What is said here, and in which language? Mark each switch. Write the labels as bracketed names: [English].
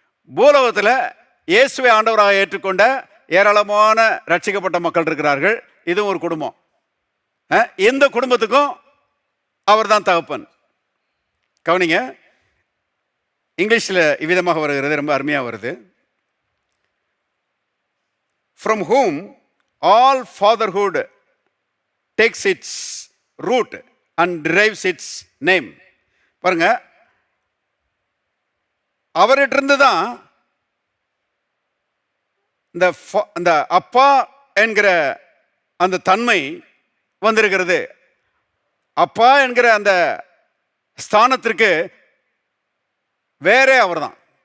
[Tamil] பூலோகத்தில் இயேசுவை ஆண்டவராக ஏற்றுக்கொண்ட ஏராளமான ரட்சிக்கப்பட்ட மக்கள் இருக்கிறார்கள். இதுவும் ஒரு குடும்பம். இந்த குடும்பத்துக்கும் அவர் தான் தகப்பன். கவனிங்க, இங்கிலீஷில் இவ்விதமாக வருகிறது, ரொம்ப அருமையாக வருது. [English] From whom all fatherhood takes its root and derives its name. [Tamil] பாருங்க, அவர்கிட்ட தான் இந்த அப்பா என்கிற அந்த தன்மை வந்திருக்கிறது. அப்பா என்கிற அந்த ஸ்தானத்திற்கு வேறே அவர் தான்.